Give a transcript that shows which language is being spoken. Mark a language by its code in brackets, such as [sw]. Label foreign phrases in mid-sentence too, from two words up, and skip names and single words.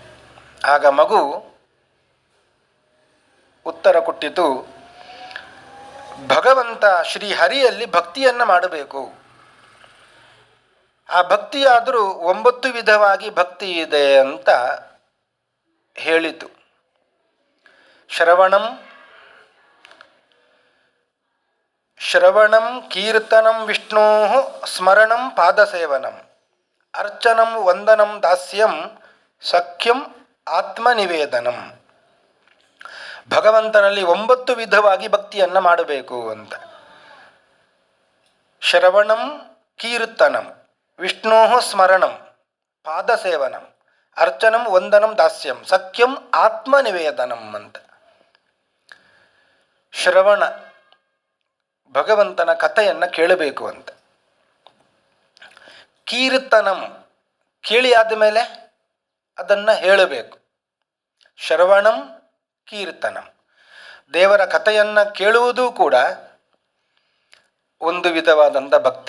[kn] ಆಗ ಮಗು ಉತ್ತರ ಕೊಟ್ಟಿತು, ಭಗವಂತ ಶ್ರೀಹರಿಯಲ್ಲಿ ಭಕ್ತಿಯನ್ನು ಮಾಡಬೇಕು. ಆ ಭಕ್ತಿಯಾದರೂ 9 ವಿಧವಾಗಿ ಭಕ್ತಿ ಇದೆ ಅಂತ ಹೇಳಿತು. [sa] ಶ್ರವಣಂ ಕೀರ್ತನಂ ವಿಷ್ಣೋ ಸ್ಮರಣಂ ಪಾದಸೇವನಂ ಅರ್ಚನಂ ವಂದನಂ ದಾಸ್ಯಂ ಸಖ್ಯಂ ಆತ್ಮನಿವೇದನಂ. [kn] ಭಗವಂತನಲ್ಲಿ 9 ವಿಧವಾಗಿ ಭಕ್ತಿಯನ್ನು ಮಾಡಬೇಕು ಅಂತ. [sa] ಶ್ರವಣಂ ಕೀರ್ತನಂ ವಿಷ್ಣೋ ಸ್ಮರಣಂ ಪಾದಸೇವನಂ ಅರ್ಚನಂ ವಂದನಂ ದಾಸ್ಯಂ ಸಖ್ಯಂ ಆತ್ಮನಿವೇದನಂ ಅಂತ. [kn] ಶ್ರವಣ, ಭಗವಂತನ ಕಥೆಯನ್ನು ಕೇಳಬೇಕು ಅಂತ. ಕೀರ್ತನಂ, ಕೇಳಿ ಆದಮೇಲೆ ಅದನ್ನು ಹೇಳಬೇಕು. [sa] ಶ್ರವಣಂ ಕೀರ್ತನಂ, [kn] ದೇವರ ಕಥೆಯನ್ನು ಕೇಳುವುದೂ ಕೂಡ ಒಂದು ವಿಧವಾದಂಥ ಭಕ್ತಿ.